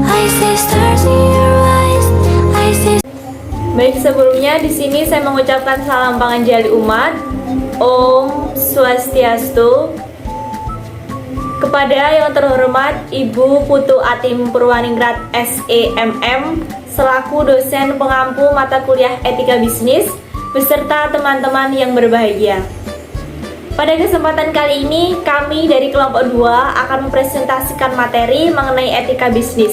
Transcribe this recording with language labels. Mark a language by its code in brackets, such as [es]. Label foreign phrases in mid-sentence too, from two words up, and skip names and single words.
[id] Baik, sebelumnya di sini saya mengucapkan salam panganjali umat. Om Swastiastu. Kepada yang terhormat Ibu Putu Atim Purwaningrat SEMM selaku dosen pengampu mata kuliah Etika Bisnis beserta teman-teman yang berbahagia. Pada kesempatan kali ini kami dari kelompok 2 akan mempresentasikan materi mengenai etika bisnis.